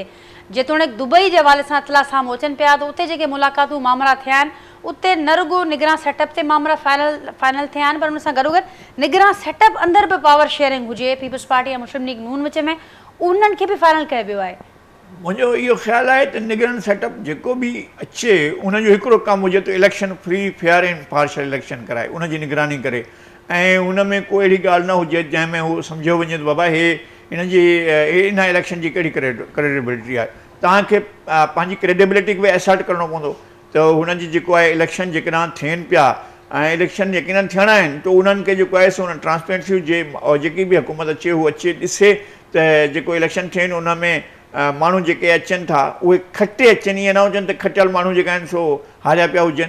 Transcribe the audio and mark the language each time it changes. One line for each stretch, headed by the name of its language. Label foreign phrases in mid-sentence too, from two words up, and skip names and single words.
Sindhi: जेतोणीकि दुबई जे हवाले सां इतला साम्हूं अचनि पिया त उते जेके मुलाक़ातूं मामला थिया आहिनि, उते न रुगो निगरान सेटअप ते मामला फाइनल थिया आहिनि, पर उन सां गॾोगॾु निगरान सेटअप अंदरि बि
English: power sharing
Sindhi: हुजे पीपल्स पार्टी या मुस्लिम लीग नून विच में, उन्हनि खे बि फाइनल कयो वियो आहे। मुंहिंजो इहो ख़्यालु आहे त निगरान सेटअप जेको बि अचे उनजो हिकिड़ो कमु हुजे त इलेक्शन
English: free fair and partial
Sindhi: इलेक्शन कराए, उनजी निगरानी करे। ऐं हुन में कोई अहिड़ी ॻाल्हि न हुजे जंहिंमें हू सम्झो वञे त बाबा इन इलेक्शन जी कहिड़ी क्रेडिबिलिटी आहे। तव्हांखे पंहिंजी क्रेडिबिलिटी खे बि एसर्ट करिणो पवंदो त हुनजी जेको आहे इलेक्शन जेकॾहिं थियनि पिया ऐं इलेक्शन यकीनन थियणा आहिनि, त उन्हनि खे जेको आहे सो हुन ट्रांसपेरेंसी हुजे, और जेकी बि हुकूमत अचे हू अचे ॾिसे त जेको इलेक्शन थियनि उन में माण्हू जेके अचनि था उहे खटे अचनि, ईअं न हुजनि त खटियल माण्हू जेका आहिनि सो हारिया पिया हुजनि।